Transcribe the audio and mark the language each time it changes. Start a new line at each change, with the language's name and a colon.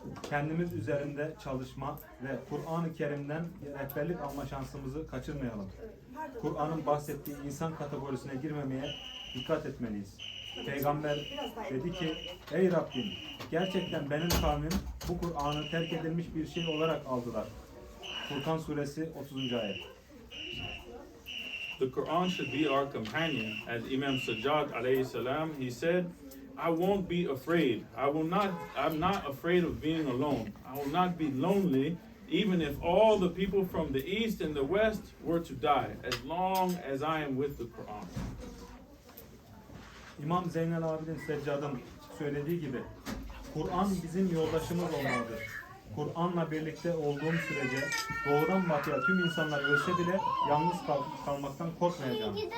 Turkish: Kendimiz üzerinde çalışma ve Kur'an-ı Kerim'den rehberlik alma şansımızı kaçırmayalım. Kur'an'ın bahsettiği insan kategorisine girmemeye dikkat etmeliyiz. Peygamber dedi ki, ey Rabbim, gerçekten benim kavmim bu Kur'an'ı terk edilmiş bir şey olarak aldılar. Furkan suresi 30. ayet.
English: The Quran should be our companion. As Imam Sajjad alayhi salam, he said, I won't be afraid. I'm not afraid of being alone. I will not be lonely, even if all the people from the east and the west were to die, as long as I am with the Quran.
Turkish: İmam Zeynel Abidin Seccad'ın söylediği gibi, Kur'an bizim yoldaşımız olmalıdır. Kur'an'la birlikte olduğum sürece doğudan batıya tüm insanlar ölse bile yalnız kalmaktan korkmayacağım.